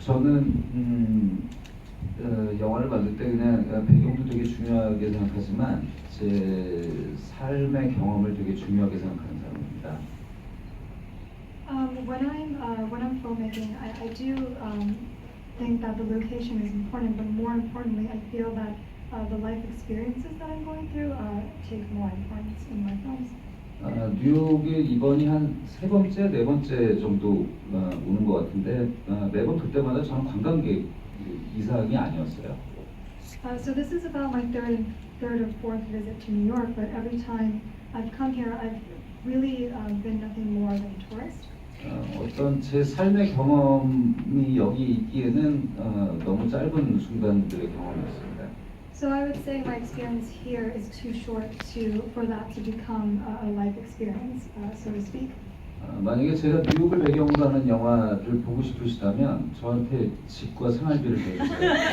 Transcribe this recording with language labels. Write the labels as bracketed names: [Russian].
[Korean] 저는 영화를 만들 때 그냥 배경도 되게 중요하게 생각하지만 제 삶의 경험을 되게 중요하게 생각하는 사람입니다. [English] When I'm filmmaking, I do think that the location is important, but more importantly, I feel that the life experiences that I'm going through take more importance in my films. [Korean] 뉴욕에 이번이 한 세 번째, 네 번째 정도 오는 것 같은데 매번 그때마다 저는 관광객 이상이 아니었어요. [English] So this is about my third or fourth visit to New York, but every time I've come here, I've really been nothing more than a tourist. [Korean] 어떤 제 삶의 경험이 여기 있기에는 너무 짧은 순간들의 경험이었습니다. [English] So I would say my experience here is too short for that to become a life experience, so to speak. [Korean] 만약에 제가 뉴욕을 배경으로 하는 영화를 보고 싶으시다면 저한테 집과 생활비를 내주세요.